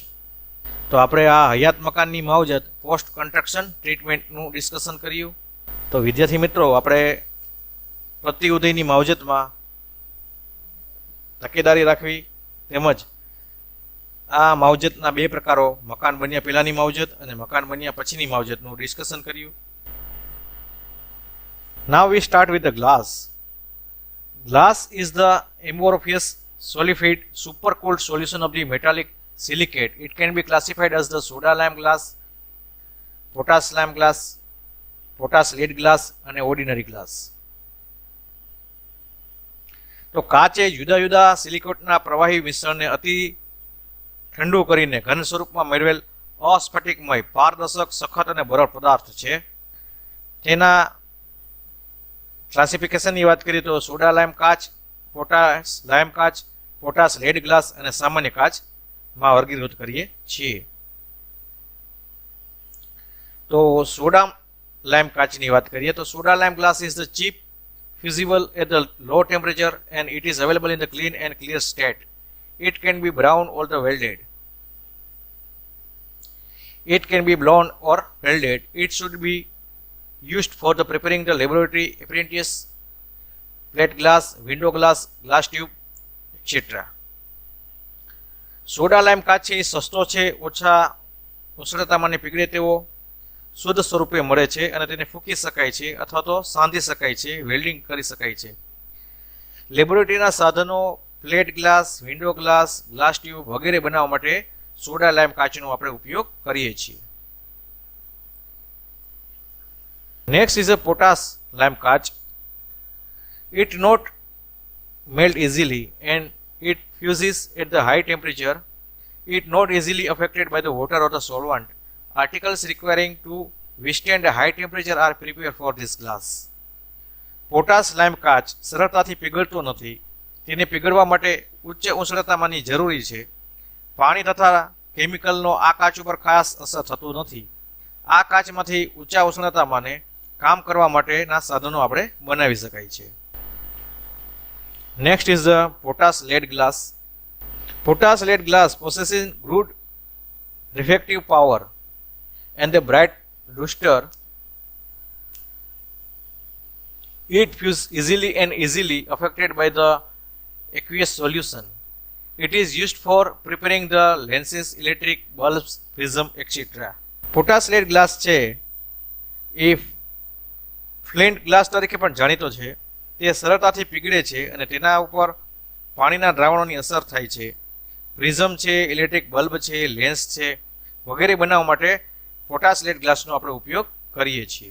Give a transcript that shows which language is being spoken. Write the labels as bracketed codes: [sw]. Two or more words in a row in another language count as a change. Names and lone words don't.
[gu] તો આપણે આ હયાત મકાનની માવજત [en] post construction treatment-નું [gu] ડિસ્કશન કર્યું. તો વિદ્યાર્થી મિત્રો, આપણે પ્રતિ ઉધઈની માવજતમાં તકેદારી રાખવી તેમજ આ માવજતના બે પ્રકારો, મકાન બન્યા પહેલાંની માવજત અને મકાન બન્યા પછીની માવજતનું ડિસ્કશન કર્યું. [en] Now we start with the glass. Glass is the amorphous solidified supercooled solution of the metallic silicate. It can be classified as the soda lime glass, potash lime glass, potash lead glass અને ordinary glass. [gu] તો કાચ એ જુદા જુદા સિલિકોટના પ્રવાહી મિશ્રણને અતિ ઠંડુ કરીને ઘન સ્વરૂપમાં મેળવેલ અસ્ફટિકમય પારદર્શક સખત અને બરડ પદાર્થ છે. તેના ક્લાસિફિકેશનની વાત કરીએ તો [en] soda lime [gu] કાચ, [en] potash lime [gu] કાચ, [en] potash lead glass [gu] અને સામાન્ય કાચમાં વર્ગીકૃત કરીએ છીએ. તો [en] soda lime [gu] કાચની વાત કરીએ તો [en] soda lime glass is the cheap, fusible at the low temperature and it is available in the clean and clear state. It can be brown or the welded. It can be blown or welded. It should be used for the preparing the laboratory apparatus, plate glass, window glass, glass tube, etc. soda lime [gu] કાચ છે એ સસ્તો છે, ઓછા ઉષ્ણતામાને પીગળે તેવો શુદ્ધ સ્વરૂપે મળે છે અને તેને ફૂંકી શકાય છે અથવા તો સાંધી શકાય છે, વેલ્ડિંગ કરી શકાય છે. લેબોરેટરીના સાધનો, [en] plate glass, window glass, glass tube [gu] વગેરે બનાવવા માટે [en] soda lime [gu] કાચનો આપણે ઉપયોગ કરીએ છીએ. [en] next is a potash lime કાચ. It not melt easily and it fuses at the high temperature. It not easily affected by the water or the solvent. Articles requiring to withstand a high temperature are prepared for this glass. potash lime [gu] કાચ સરળતાથી પીગળતો નથી. તેને પીગળવા માટે ઉચ્ચ ઉષ્ણતામાની જરૂરી છે. પાણી તથા કેમિકલનો આ કાચ ઉપર ખાસ અસર થતું નથી. આ કાચમાંથી ઊંચા ઉષ્ણતામાને કામ કરવા માટેના સાધનો આપણે બનાવી શકાય છે. [en] Next is the potash lead glass. potash lead glass possessing good refractive power and the bright luster. It fuses easily and easily affected by the aqueous solution. It is used for preparing the lenses, electric bulbs, prism, etc. potash lead glass [gu] છે એ [en] flint glass [gu] તરીકે પણ જાણીતો છે. તે સરળતાથી પીગળે છે અને તેના ઉપર પાણીના દ્રાવણોની અસર થાય છે. પ્રિઝમ છે, [en] electric bulb [gu] છે, લેન્સ છે વગેરે બનાવવા માટે [en] potash lead glass-નો [gu] આપણે ઉપયોગ કરીએ છીએ.